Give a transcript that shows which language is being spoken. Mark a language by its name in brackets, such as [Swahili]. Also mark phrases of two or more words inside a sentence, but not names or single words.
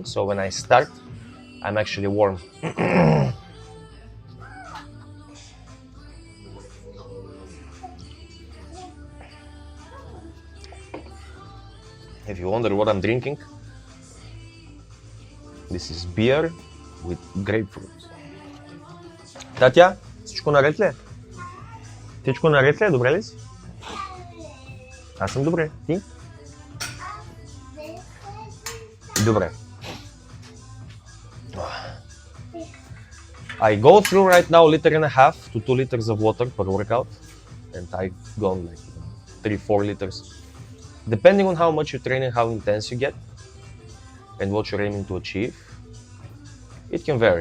[English] So when I start, I'm actually warm. If you wonder what I'm drinking, this is beer with grapefruit. [Bulgarian] Татя, всичко наред ли е? Всичко наред ли е? Добре ли си? Аз съм добре. Ти? Добре. [English] I go through right now 1.5 to 2 liters of water per workout, and I've gone like 3-4 liters. Depending on how much you train and how intense you get, and what you're aiming to achieve, it can vary.